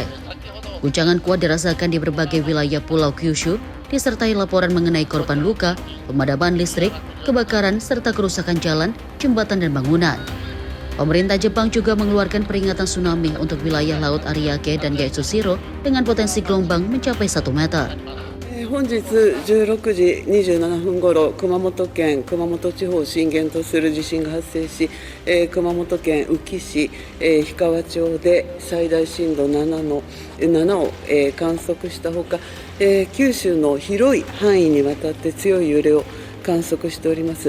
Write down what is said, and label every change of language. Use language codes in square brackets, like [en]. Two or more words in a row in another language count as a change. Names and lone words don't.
[id] Guncangan kuat dirasakan di berbagai wilayah Pulau Kyushu, disertai laporan mengenai korban luka, pemadaman listrik, kebakaran, serta kerusakan jalan, jembatan, dan bangunan. Pemerintah Jepang juga mengeluarkan peringatan tsunami untuk wilayah Laut Ariake dan Yaesushiro dengan potensi gelombang mencapai 1 meter. [ja] 本日16時27分ごろ、熊本県熊本地方を震源とする地震が発生し、熊本県宇城市、氷川町で最大震度7を観測したほか、九州の広い範囲にわたって強い揺れを観測しております。